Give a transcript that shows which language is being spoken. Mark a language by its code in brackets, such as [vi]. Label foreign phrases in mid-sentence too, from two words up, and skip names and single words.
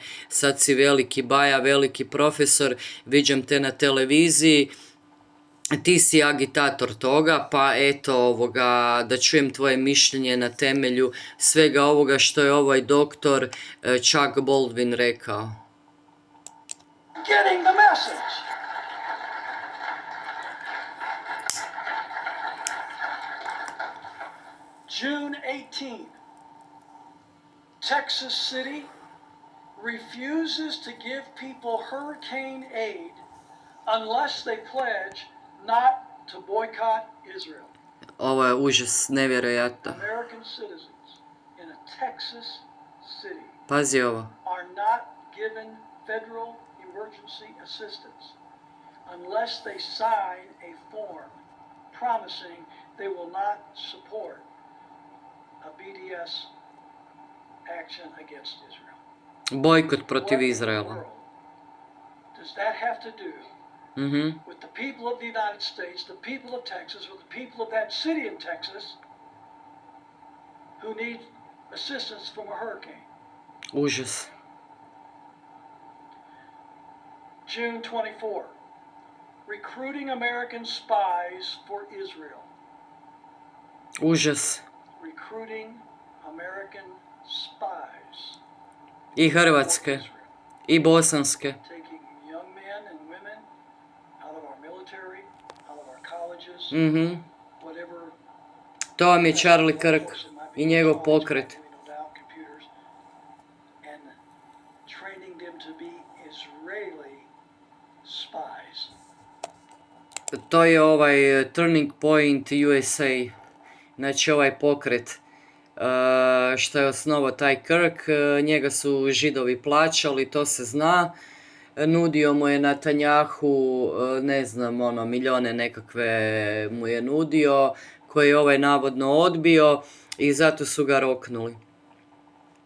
[hr] Sad si veliki baja, veliki profesor, viđam te na televiziji, ti si agitator toga, pa eto, da čujem tvoje mišljenje na temelju svega ovoga što je ovaj doktor Chuck Baldwin rekao. [en] Getting the message. June 18th, Texas City refuses to give people hurricane aid unless they pledge not to boycott Israel. [hr] Ovo je užas, nevjerojatno. [en] American citizens in a Texas city [hr] Pazi ovo. [en] are not given federal emergency assistance unless they sign a form promising they will not support a BDS action against Israel. [hr] Bojkot protiv Izraela. [en] Does that have to do with the people of the United States, the people of Texas, with the people of that city in Texas who need assistance from a hurricane? [hr] Užas. [en] June 24, recruiting American spies for Israel. [hr] Užas. [en] Recruiting American spies. [hr] I hrvatske. I bosanske. [en] Taking young men and women out of our military, out of our colleges, whatever. [hr] To vam je Charlie Kirk i njegov pokret. [en] And training them to be Israeli spies. [hr] To je ovaj Turning Point USA. Znači ovaj pokret što je osnovao taj Kirk, njega su Židovi plaćali, to se zna. Nudio mu je Netanjahu, ne znam, milijone nekakve mu je nudio, koje je ovaj navodno odbio i zato su ga roknuli.